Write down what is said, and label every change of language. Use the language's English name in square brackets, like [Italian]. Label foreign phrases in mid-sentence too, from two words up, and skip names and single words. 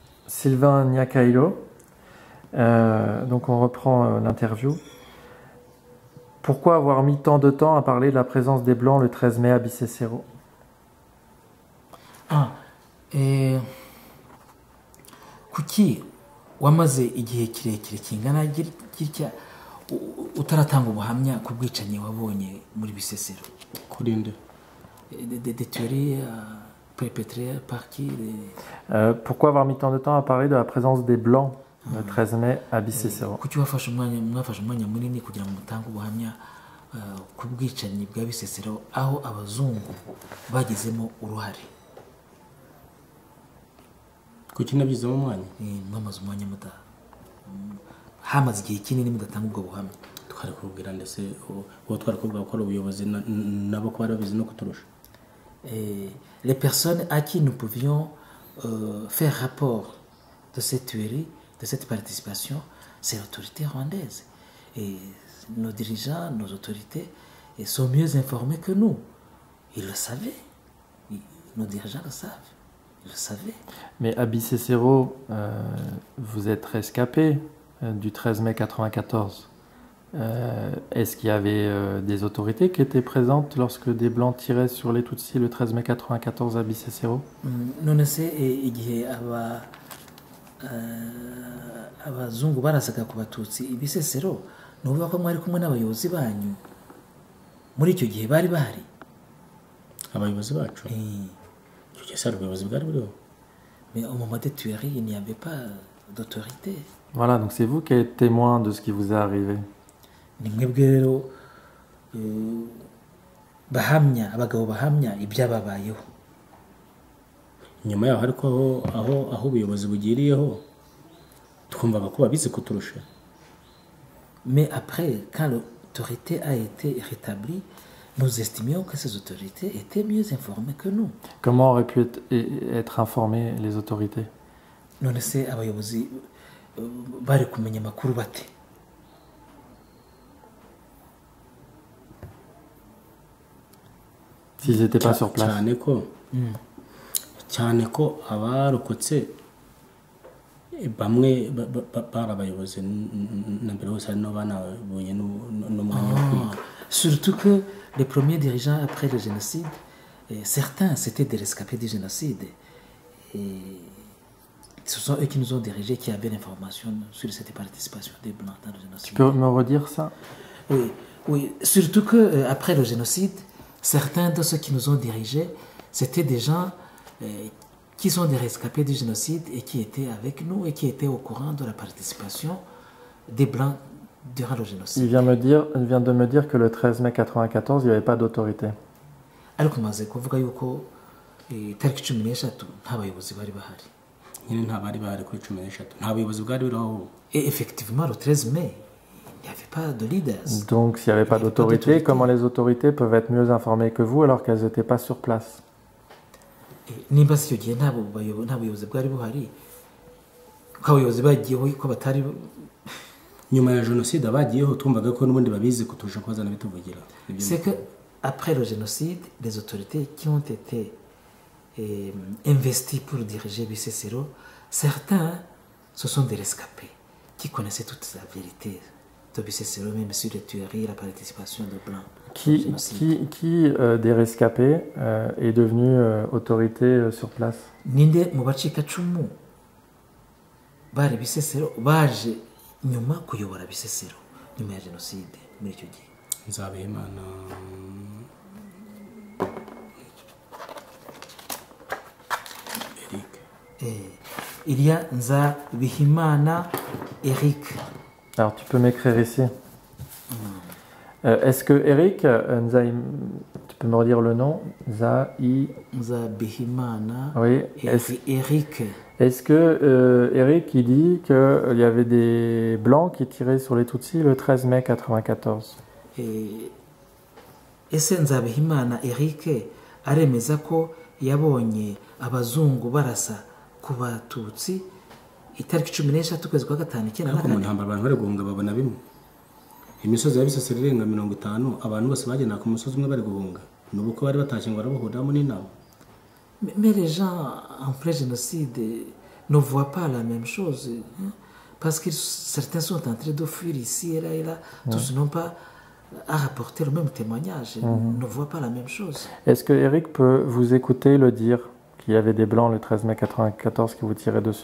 [French] Sylvain Niakailo. Donc on reprend l'interview. Pourquoi avoir mis tant de temps à parler de la présence des Blancs le 13 mai à Bicécero? [Kinyarwanda] Kuki wamaze igihe kirekire kingana gitya utaratanga ubuhamya ku bwicanyi wabonye muri Bisesero? Kuri nde? [French] Des tueries perpétrées par qui? Pourquoi avoir mis tant de temps à parler de la présence des Blancs le 13 mai à Bicécero? [Kinyarwanda] Kuki mwafashe umwanya munini kugira ngo mutange ubuhamya ku bwicanyi bwa Bisesero aho abazungu bagizemo uruhare? Kuki nabizemo umwanya? Mwamaze umwanya hamaze igihe kinini mudatanga ubwo buhamya. Twari kubwira ndetse uwo twari kubwira ko ari ubuyobozi nabo ko bari babizi no kuturusha. [French] Les personnes à qui nous pouvions faire rapport de cette tuerie, de cette participation, c'est l'autorité rwandaise. Et nos dirigeants, nos autorités sont mieux informés que nous. Ils le savaient. Nos dirigeants le savent. Ils le savaient. Mais à Bicécero, vous êtes rescapé du 13 mai 94. Est-ce qu'il y avait des autorités qui étaient présentes lorsque des Blancs tiraient sur les Tutsis le 13 mai 94 à Bicécero? [Kinyarwanda] None se igihe abazungu barasaga ku Batutsi i Bicécero, nuvuga ko mwari kumwe n'abayobozi banyu muri icyo gihe bari bahari? Abayobozi bacu? Icyo gihe sari ubuyobozi bwari buriho. [French] Mais au moment des tueries, il n'y avait pas d'autorité. Voilà, donc c'est vous qui êtes témoin de ce qui vous est arrivé. [Kinyarwanda] Ni mwebwe rero abagabo bahamya ibyababayeho. Nyuma yaho ariko aho ubuyobozi bugiriyeho twumvaga ko babizi kuturusha. [French] Mais après, quand l'autorité a été rétablie, nous estimions que ces autorités étaient mieux informées que nous. Comment auraient pu être informées les autorités? [Kinyarwanda] None se abayobozi bari kumenya amakuru bate? [French] S'ils n'étaient pas sur place. [Kinyarwanda] cyane ko abarokotse bamwe barabayobozi na mbere hose no banabonye n'umwanya wo kwiga. [French] Surtout que les premiers dirigeants après le génocide, certains c'était des rescapés du génocide. Et ce sont eux qui nous ont dirigés, qui avaient l'information sur cette participation des Blancs dans le génocide. Tu peux me redire ça? Oui. Surtout que après le génocide, certains de ceux qui nous ont dirigés, c'était des gens qui sont des rescapés du génocide et qui étaient avec nous et qui étaient au courant de la participation des Blancs durant le génocide. Il vient de me dire que le 13 mai 94, il n'y avait pas d'autorité. [Kinyarwanda] ariko maze kuvuga yuko tariki 13 nta bayobozi bari bahari. Nyine nta bari bahari kuri 13, nta bayobozi bwari buriho. [French] Et effectivement, le 13 mai, il n'y avait pas de leaders. Donc, s'il n'y avait pas d'autorité, comment les autorités peuvent être mieux informées que vous alors qu'elles n'étaient pas sur place? [Kinyarwanda] Nimba si icyo gihe nta bayobozi bwari buhari, ko abayobozi bagiyeho ko batari nyuma ya jenoside abagiyeho twumvaga ko n'ubundi babizi kutusha kwazana bituvugira. [French] C'est que après le génocide, les autorités qui ont été investies pour diriger Bicécero, certains, ce sont des rescapés qui connaissaient toute la vérité de Bicécero, même sur les tueries, la participation de Blancs. Qui des rescapés est devenu autorité sur place? [Kinyarwanda] Ninde mu bacikacumu bari Bicécero baje nyuma kuyobora Bicécero nyuma ya jenoside muri icyo gihe? Nzabihimana Eric. [French] Il y a Nzabihimana Eric. Alors tu peux m'écrire ici. Est-ce que Eric, tu peux me redire le nom? Nzabihimana. Oui. Eric. Est-ce que Eric il dit qu'il y avait des Blancs qui tiraient sur les Tutsis le 13 mai 94? [Kinyarwanda] Ese Nzabihimana Eric aremeza ko yabonye abazungu barasa ku Batutsi itariki 13 kwezi kwa gatanu icyenda na kane? Ntambara abantu bari guhunga babona bimwe. Imisozi ya Bisesero irenga 50 abantu bose bagenda ku musozi umwe bari guhunga. Nubuko bari batashye ngo barabuhuramo n'inama. [French] Mais les gens en pré-génocide ne voient pas la même chose. Hein, parce que certains sont en train de fuir ici et là. Tous n'ont pas à rapporter le même témoignage. Ils ne voient pas la même chose. Est-ce que Eric peut vous écouter le dire qu'il y avait des blancs le 13 mai 94 qui vous tiraient dessus?